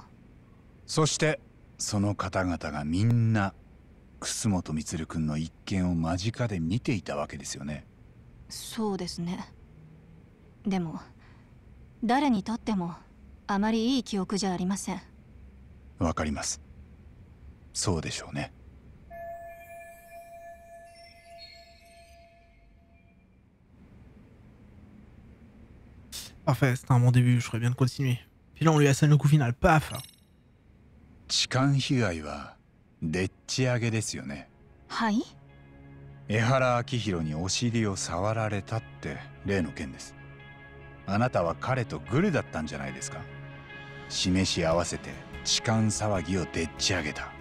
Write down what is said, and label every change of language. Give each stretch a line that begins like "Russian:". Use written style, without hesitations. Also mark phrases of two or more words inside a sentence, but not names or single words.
Japanese: そしてその方々がみんな楠本充君の一件を間近で見ていたわけですよね。そうですね。でも誰にとってもあまりいい記憶じゃありません。わかります。そうでしょうね。
French: Parfait, c'était un bon début, je ferais bien de continuer. Puis là on lui assène le coup final, paf.
Japanese: 痴漢被害はでっち上げですよね。はい。江原明宏にお尻を触られたって例の件です。あなたは彼とグルだったんじゃないですか？示し合わせて痴漢騒ぎをでっち上げた。